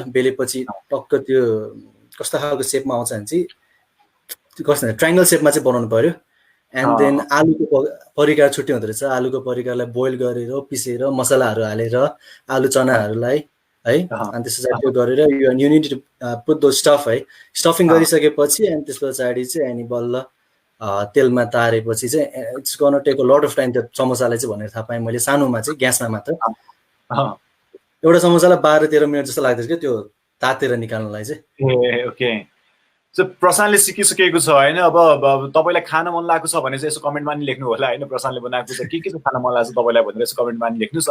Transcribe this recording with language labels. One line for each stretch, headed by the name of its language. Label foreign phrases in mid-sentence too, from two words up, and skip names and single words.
Nepali: बेलेपछि टक्क त्यो कस्तो खालको सेपमा आउँछ भने चाहिँ कस्तो
English: triangle shape
Nepali: चाहिँ बनाउनु पर्यो।
English: and then
Nepali: आलुको परिकार छुट्टै हुँदो रहेछ। आलुको परिकारलाई बोइल गरेर पिसेर मसलाहरू हालेर आलु चनाहरूलाई है। अनि त्यस पछाडि त्यो गरेर
English: you need to put the stuff
Nepali: है। स्टफिङ गरिसकेपछि अनि त्यस पछाडि चाहिँ अनि बल्ल तेलमा तारेपछि चाहिँ
English: it's gonna take a lot of time
Nepali: त्यो समोसालाई चाहिँ भनेर थाहा पाएँ मैले सानोमा चाहिँ ग्यासमा मात्र। अँ, एउटा समोसालाई 12-13 मिनट जस्तो लाग्दैछ क्या त्यो तातेर निकाल्नलाई चाहिँ। ए ओके। सो प्रशान्तले सिकिसकेको छ होइन, अब तपाईँलाई खान मन लागेको छ भने चाहिँ यसो कमेन्टमा नि लेख्नु होला होइन, प्रशान्तले बनाएको छ के चाहिँ खान मन लाग्छ तपाईँलाई भनेर यसो कमेन्टमा नि लेख्नुहोस्।